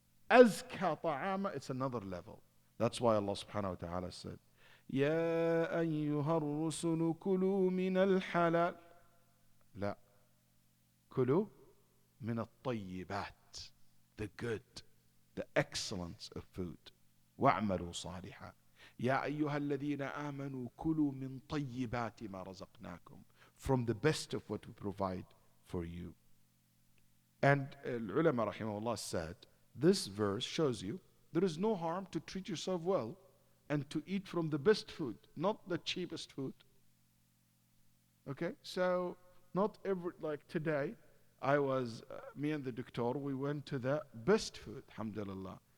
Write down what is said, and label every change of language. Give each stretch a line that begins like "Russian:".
Arabic: أزكى طعاما,
English: it's another level. That's why Allah subhanahu wa ta'ala said,
Arabic: يا أيها الرسل كلوا من الحلال. لا. كلوا من الطيبات.
English: The good, the excellence of food.
Arabic: واعملوا صالحا. يا أيها الذين آمنوا كلوا من طيبات ما رزقناكم.
English: From the best of what we provide for you. And ulama rahimahullah said, this verse shows you there is no harm to treat yourself well and to eat from the best food, not the cheapest food. Okay, so not every, like today, me and the doctor, we went to the best food, alhamdulillah.